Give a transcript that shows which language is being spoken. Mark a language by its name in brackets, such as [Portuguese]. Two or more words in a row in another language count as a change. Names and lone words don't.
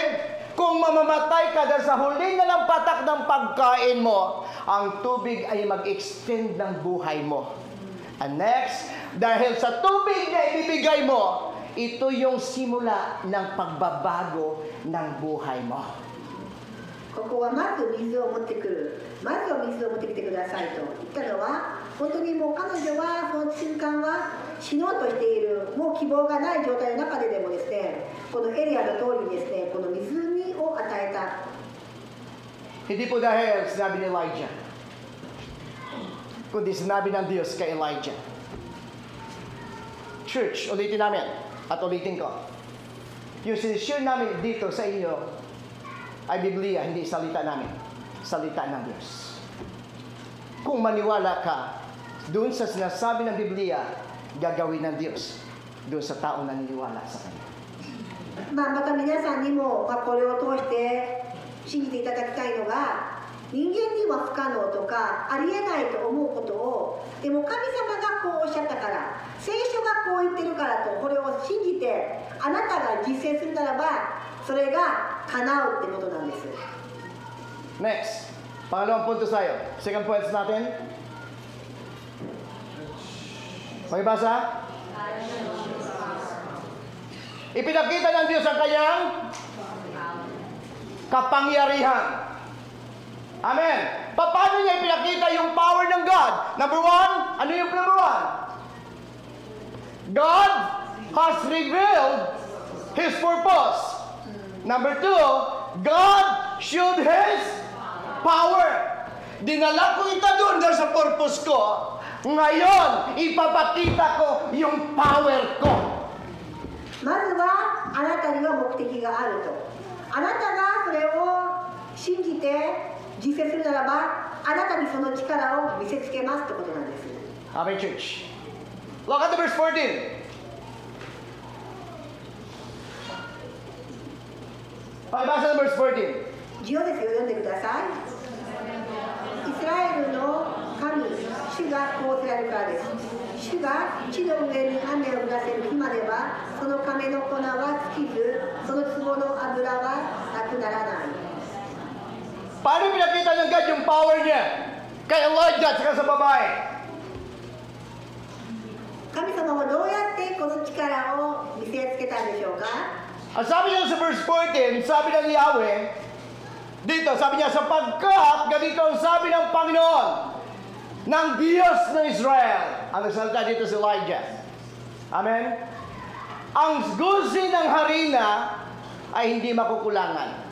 [Filipino] Kung mamamatay ka dahil sa huli na lang patak ng pagkain mo, ang tubig ay mag-extend ng buhay mo. [English] And next, [Filipino] dahil sa tubig na ibibigay mo, ito yung simula ng pagbabago ng buhay mo. [Japanese] ここはまず水を持ってくる、まずは水を持ってきてくださいと言ったのは、本当にもう彼女はその瞬間は死のうとしている、もう希望がない状態の中ででもですね、このエリアの通りにですね、この水を与えた。 [Filipino] Hindi po dahil sinabi ni Elijah, kundi sinabi ng Diyos kay Elijah. Church, ulitin namin at ulitin ko. Yung sinishare namin dito sa inyo ay Biblia, hindi salita namin. Salita ng Diyos. Kung maniwala ka doon sa sinasabi ng Biblia, gagawin ng Diyos doon sa tao na naniniwala sa Kanya. [Japanese] また皆さんにも、これを通して信じていただきたいのが、人間には不可能とかありえないと思うことを、でも神様がこうおっしゃったから、聖書がこう言ってるからと、これを信じてあなたが実践するならば、それが叶うってことなんです。 [Filipino] Next, pangalawang punto tayo. [English] Second points [Filipino] natin. Pakibasa. Ipinakita ng Diyos ang kanyang kapangyarihan. Amen. Paano niya ipinakita yung power ng God? [English] Number one, [Filipino] ano yung [English] number one? God has revealed His purpose. Number two, God showed His power. [Filipino] Dinala ko ito doon dahil sa purpose ko. Ngayon, ipapakita ko yung power ko. [Japanese] まずはあなたには目的があると。あなたがそれを信じて実践するならば、あなたにその力を見せつけますってことなんです。 [English] Amen, church. Look at the verse 14. [Filipino] Pakibasa ng verse 14. [Japanese] 10 ですよ、読んでください。イスラエルの神、主がこうおっしゃるからです。主が地の上に雨を降らせる日までは、その亀の粉は尽きず、その壺の油はなくならない。 [Filipino] Paano pinakita ng God yung power niya? Kay Elijah at saka sa babae. [Japanese] 神様はどうやってこの力を見せつけたんでしょうか。 [Filipino] Ang sabi niya sa verse 14, sabi ng Yahweh, dito, sabi niya, sapagkat ganito ang sabi ng Panginoon, ng Diyos ng Israel. Ang nagsalita dito si Elijah. Amen? Ang gusi ng harina ay hindi makukulangan.